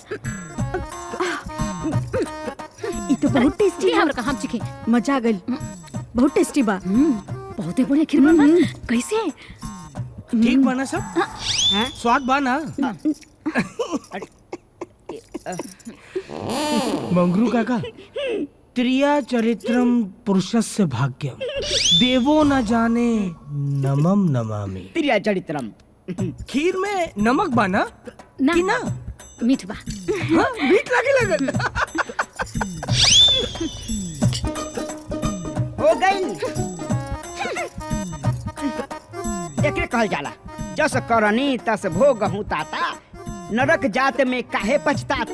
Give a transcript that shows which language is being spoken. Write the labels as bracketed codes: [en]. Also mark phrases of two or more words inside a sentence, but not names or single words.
[bho] ई तो बहुत टेस्टी दी है। हमरा का, हम चिखे। मजा आ गई, बहुत टेस्टी बा। बहुते बढ़िया खीर बा। कैसे? ठीक बना सब? स्वाद बा ना? मंगरू काका, [sa] त्रिया चरित्रम पुरुषस्य भाग्यम देवो न जाने नमम नमामि। त्रिया चरित्रम। [bho] खीर में नमक बा ना? ना कि ना? मीठ बा। हाँ, मीठ लगे लगल। हो गई। एकरे कहल जाला, [awa] जस करनी तस भोगहु ताता, नरक जात में काहे पछताता।